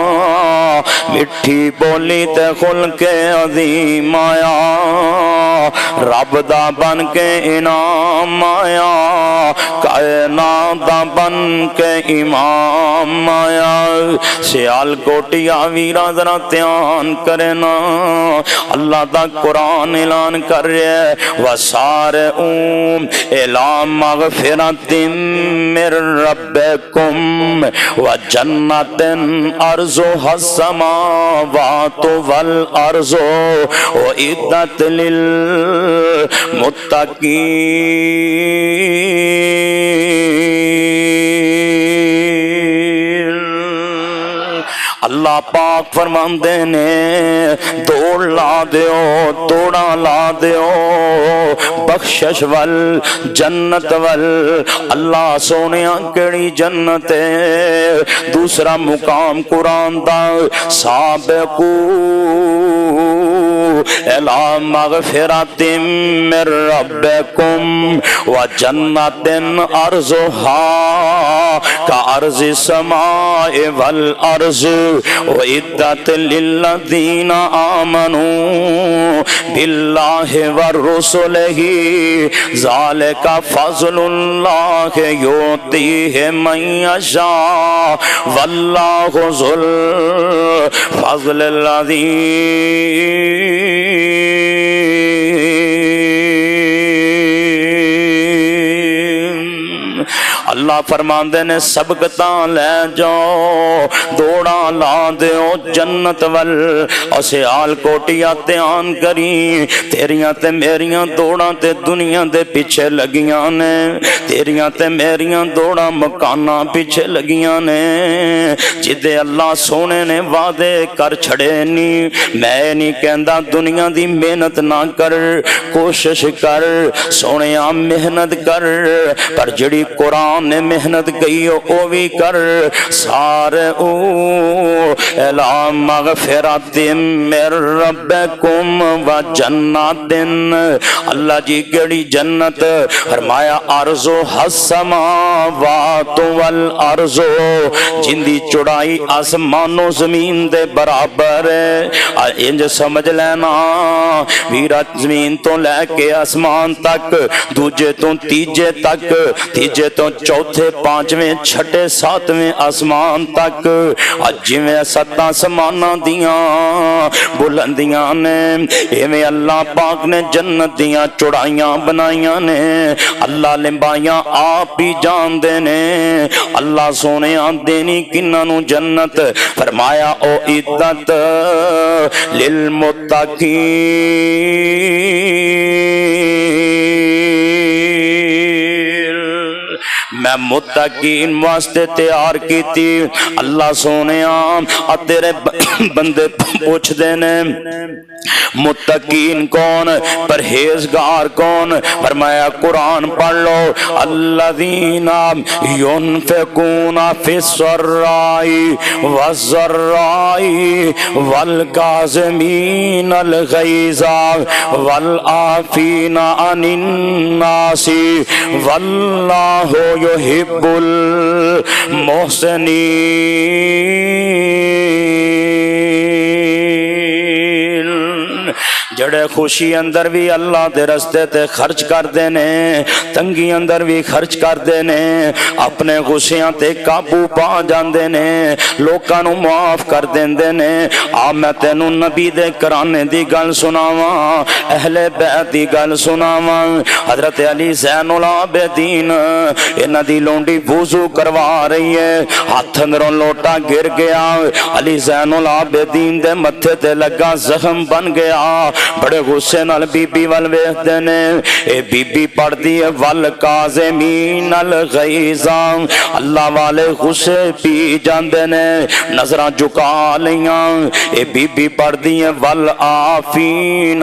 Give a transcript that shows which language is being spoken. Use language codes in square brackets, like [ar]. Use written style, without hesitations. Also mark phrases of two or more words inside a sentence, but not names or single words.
[pa] مٹھی بولی تے خلق عظیم آیا، رب دا بن کے انعام آیا کائنات دا بن کے امام آیا سیال کوٹیا ویرا ذرا دھیان کرنا اللہ دا قرآن اعلان کر رہے [ar] وَسَارِعُوا إِلَىٰ مَغْفِرَةٍ مِّن رَّبِّكُمْ وَجَنَّةٍ عَرْضُهَا السَّمَاوَاتُ وَالْأَرْضُ أُعِدَّتْ [pa] لِلْمُتَّقِينَ اللہ پاک فرماندے نے دوڑ لا دیو توڑا لا دیو بخشش ول جنت ول اللہ سونیا کیڑی جنت ہے دوسرا مقام قرآن دا سابقو [ar] إِلَىٰ مَغْفِرَةٍ مِّن رَّبِّكُمْ وَجَنَّةٍ عَرْضُهَا كَعَرْضِ السَّمَاءِ وَالْأَرْضِ أُعِدَّتْ لِلَّذِينَ آمَنُوا بِاللَّهِ وَرُسُلِهِ ذَلِكَ فَضْلُ اللَّهِ يُؤْتِيهِ مَن يَشَاءُ وَاللَّهُ ذُو الْفَضْلِ الْعَظِيمِ [pa] اللہ فرماندے نے سبقتاں لے جاؤ دوڑاں لا دیو جنت ول اور سیال کوٹیا دھیان کری تیریاں تے میریاں دوڑاں تے دنیا دے پیچھے لگیاں نے تیریاں تے میریاں دوڑاں مکاناں پیچھے لگیاں نے جدے اللہ سونے نے وعدے کر چھڑے نی میں نہیں کہندا دنیا دی محنت نہ کر کوشش کر سونیا محنت کر پر جڑی قرآن نے محنت گئی او بھی کر سارے [ar] إِلَىٰ مَغْفِرَةٍ مِّن رَّبِّكُمْ وَجَنَّةٍ [pa] اللہ جی کیڑی جنت فرمایا [ar] عَرْضُهَا السَّمَاوَاتُ وَالْأَرْضُ [pa] جن دی چوڑائی آسمان و زمین دے برابر ہے انج سمجھ لینا ویرا زمین تو لے کے آسمان تک دوجے تو تیجے تک تیجے تو چوتھے پانچویں چھٹے ساتویں آسمان تک جویں ستاں آسماناں دیاں بلندیاں نے ایویں اللہ پاک نے جنت دیاں چوڑائیاں بنائیاں نے اللہ لمبائیاں آپ ہی جان دے نے اللہ سونے دینی کناں نو جنت فرمایا او عدت للمتقین میں متقین واسطے تیار کی تھی اللہ سونے تیرے بندے پوچھ دینے متقین کون پرہیزگار کون فرمایا قرآن پڑھ لو [ar] الذین ينفقون فی السراء والضراء والکاظمین الغیظ والعافین عن الناس واللہ يحب المحسنین [pa] جڑے خوشی اندر بھی اللہ دے رستے تے خرچ کر دینے تنگی اندر بھی خرچ کر دینے اپنے غصیاں تے قابو پا جاندے نے لوکاں نو معاف کر دیندے نے آ میں تینوں نبی دے کرانے دی گل سناواں اہل بیت دی گل سناواں حضرت علی زین العابدین انہاں دی لونڈی وضو کروا رہی ہے ہاتھ اندروں لوٹا گر گیا علی زین العابدین دے متھے تے لگا زخم بن گیا بڑے غصے نال بی بی ول ویکھدے نے اے بی بی پڑھدی ہے [ar] والکاظمین الغیظ [pa] اللہ والے غصے پی جاندے نے نظراں جھکا لیاں اے بی بی پڑھدی ہے والعافین